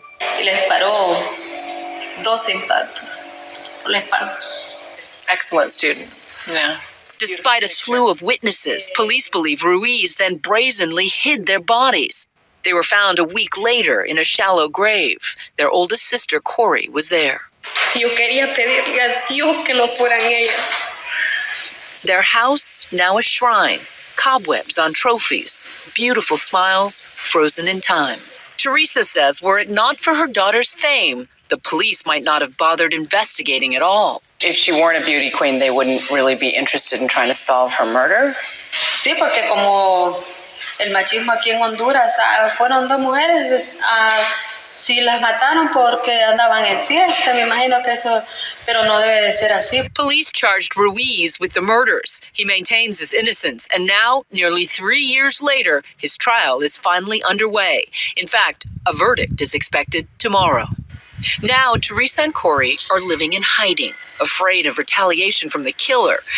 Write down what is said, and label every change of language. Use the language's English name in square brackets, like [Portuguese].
[Spanish] Y le disparó 12 impactos. Le disparó. [English] Excellent student. Yeah. Despite a slew of witnesses, police believe Ruiz then brazenly hid their bodies. They were found a week later in a shallow grave. Their oldest sister, Corey, was there. [Spanish] Yo quería pedirle a Dios que no fueran ellas. [English] Their house, now a shrine, cobwebs on trophies, beautiful smiles, frozen in time. Teresa says were it not for her daughter's fame, the police might not have bothered investigating at all. If she weren't a beauty queen, they wouldn't really be interested in trying to solve her murder? [Spanish] Sí, porque como el machismo aquí en Honduras, fueron dos mujeres, si las mataron porque andaban en fiesta, me imagino que eso, pero no debe de ser así. [English] Police charged Ruiz with the murders. He maintains his innocence, and now, nearly 3 years later, his trial is finally underway. In fact, a verdict is expected tomorrow. Now, Teresa and Corey are living in hiding, afraid of retaliation from the killer.